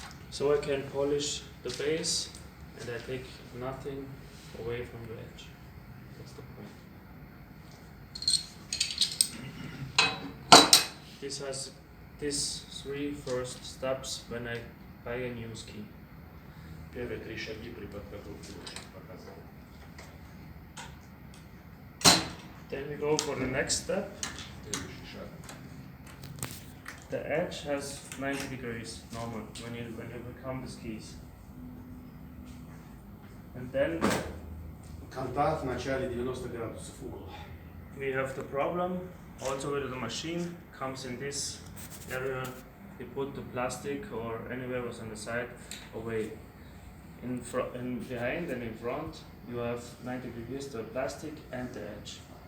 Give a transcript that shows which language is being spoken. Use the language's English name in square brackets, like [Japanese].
[English] So I can polish the base and I take nothing away from the edge. That's the point. This has these 3 first steps when I buy a new ski. [Russian] Первые 3 шаги при подготовке показал. [English] Then we go for the next step. [Russian] Следующий шаг. [English] The edge has 90 degrees normal when you become the skis. And then [Russian] Контакт в начале 90 градусов угол. [English] we have the problem also with the machine comes in this area. You put the plastic or anywhere was on the side away. In front and behind and in front you have 90 degrees the plastic and the edge.